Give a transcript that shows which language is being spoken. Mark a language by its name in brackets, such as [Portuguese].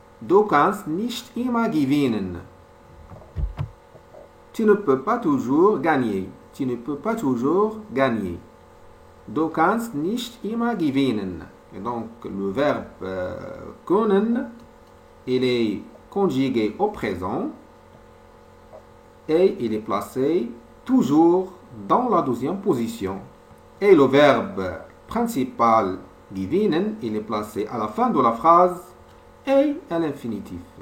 [German] Du kannst nicht immer gewinnen. [French] Tu ne peux pas toujours gagner. Tu ne peux pas toujours gagner. [German] Du kannst nicht immer gewinnen. [French] Et donc, le verbe können, il est conjugué au présent et il est placé toujours dans la deuxième position. Et le verbe principal gewinnen, il est placé à la fin de la phrase et à l'infinitif.